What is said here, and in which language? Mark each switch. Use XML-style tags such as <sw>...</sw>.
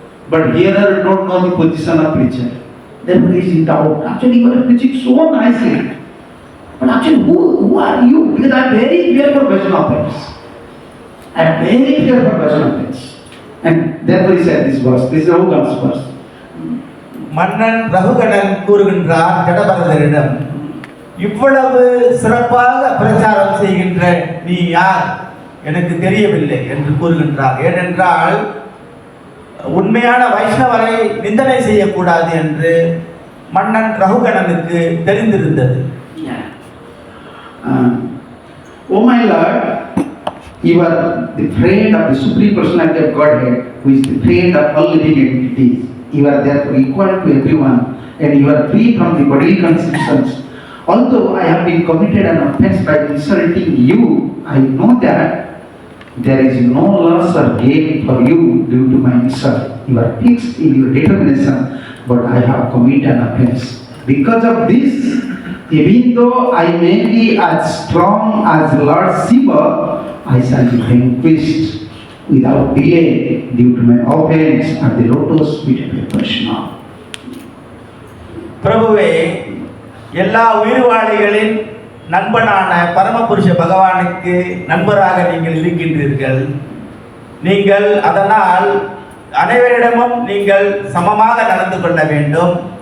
<en>But hearer don't know the position of preacher. Therefore he is in doubt. Actually, you are preaching so nicely. But actually, who are you? Because I am very fear for Vaishnava friends. I am very fear for Vaishnava friends. And therefore he said this verse. This is Raghuvan's verse.</en> <ta>மன்னன் ரகுகணன் கூறுகின்றார் ஜடபரதரிடம், இவ்வளவு சிறப்பாக பிரச்சாரம் செய்கின்ற நீ யார் எனக்கு தெரியவில்லை என்று கூறுகின்றார். ஏனென்றால் உண்மையான வைஷ்ணவரை நிந்தனை செய்யக்கூடாது என்று மன்னன் ரகுகணனுக்கு தெரிந்திருந்தது.</ta> <en>Oh my Lord, you are the friend of the Supreme Personality of Godhead, who is the friend of all living entities. You are therefore equal to everyone, and you are free from the bodily conceptions. Although I have been committed an offense by insulting you, I know that there is no loss or gain for you due to my insult. You are fixed in your determination, but I have committed an offense. Because of this, even though I may be as strong as Lord Shiva, I shall be vanquished without delay due to my offense at the lotus feet of Krishna.</en> <ta>பிரபுவே, எல்லா உயிர்வாளிகளின் நண்பனான பரமபுருஷ பகவானுக்கு நண்பராக நீங்கள் இருக்கின்றீர்கள். நீங்கள் அதனால் அனைவரிடமும் நீங்கள் சமமாக நடந்து கொள்ள வேண்டும்.</ta>